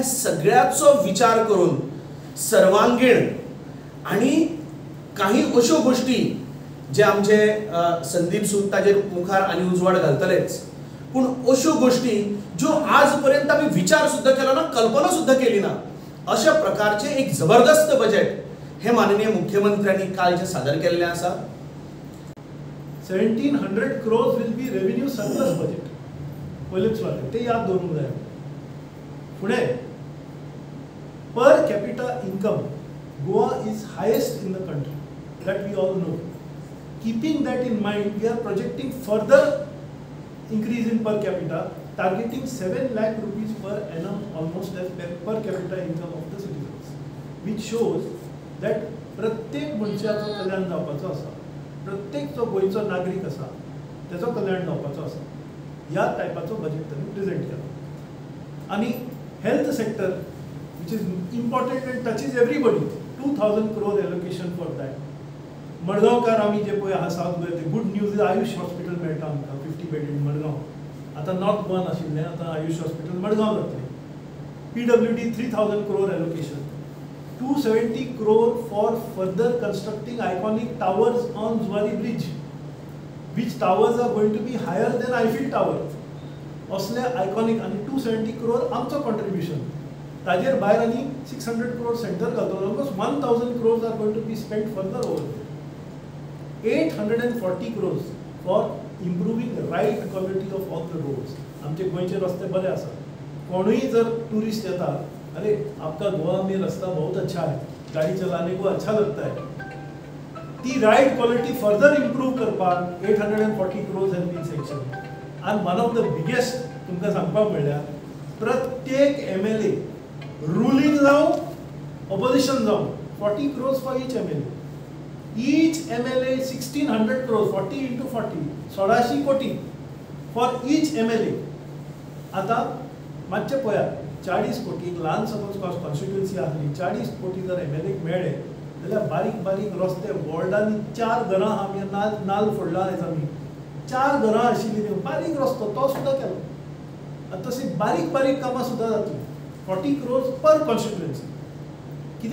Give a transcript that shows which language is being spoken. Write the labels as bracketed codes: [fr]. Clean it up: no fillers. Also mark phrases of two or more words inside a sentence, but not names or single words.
[kok] सगळ्याचो विचार करून सर्वांगीण आणि काही अश्यो गोष्टी जे आमचे संदीप सूद ताजेर मुखार आणि उजवाड घालतलेच पूण अश्यो गोष्टी ज्यो आज पर्यंत आमी विचार सुद्धा केला ना, कल्पना सुद्धा केली ना, अशा प्रकारचे एक जबरदस्त बजेट हे माननीय मुख्यमंत्र्यांनी काल जे सादर केल्ले आसा। [en] 1700 crores will be revenue surplus budget. [kok] पयलेच वाले ते याद दवरूंक जाय। फुडें [en] per capita income Goa is highest in the country, that we all know. Keeping that in mind, we are projecting further increase in per capita, targeting 7 lakh rupees per annum almost as per capita income of the citizens, which shows that [kok] प्रत्येक मनशाचो कल्याण जावपाचो आसा, प्रत्येक जो गोंयचो नागरीक आसा तेजो कल्याण जावपाचो आसा ह्या टायपाचो बजेट तांणी प्रेजेंट केला। [en] आनी health sector which is important and touches everybody, 2000 crore allocation for that. [kok] मडगांवकार आमी जे पळय आहा साउथ गोंय, [en] good news is Ayush hospital [kok] मेळटा आमकां 50 बेडेड मडगांव। आतां नॉर्थ गोवान आशिल्लें आतां आयुष हॉस्पिटल मडगांव जातलें। [en] PWD 3000 crore allocation, 270 crore for further constructing iconic towers on Zuari Bridge, which towers are going to be higher than Eiffel Tower. [kok] असले आयकॉनिक आणि [en] 270 crore [kok] आमचो कॉन्ट्रिब्युशन ताजेर भायर आनी [en] 600 crore [kok] सेंटर घालतलो, [en] ऑलमोस्ट 1000 crores are going to be spent further over there. 840 crores for improving ride quality of all the roads. [kok] आमचे गोंयचे रस्ते बरे आसा, कोणूय जर टूरिस्ट येता [hi] अरे आपका गोवा में रास्ता बहुत अच्छा है, गाड़ी चलाने को अच्छा लगता है, ती [en] ride quality further improve [hi] करपाक [en] 840 crores has been sanctioned. And one of the biggest [kok] तुमकां सांगपाक म्हणल्यार प्रत्येक [en] MLA ruling जावं opposition जावं 40 crores for each MLA. Each MLA 1600 crores, 40 into 40, 16 कोटी for each MLA. [kok] आतां मातशें पळयात 40 कोटी ल्हान [en] suppose constituency [kok] आसली 40 कोटी जर MLAक मेळ्ळे जाल्यार बारीक बारीक रस्ते वॉर्डांनी 4 घरां आमी नाल्ल फोडला आयज आमी 4 घरां आशिल्लीं न्ही बारीक रस्तो तो सुद्दां केलो आनी तशी बारीक बारीक कामां सुद्दां जातलीं 40 [en] crores per constituency [kok] कितें